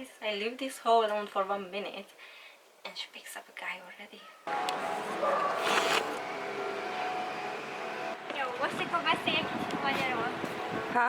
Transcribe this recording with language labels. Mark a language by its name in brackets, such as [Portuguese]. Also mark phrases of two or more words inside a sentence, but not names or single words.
[English] I leave this hole alone for 1 minute and she picks up a guy already. [Hungarian] Jó, most akkor beszélj egy kicsit magyarul. Ha?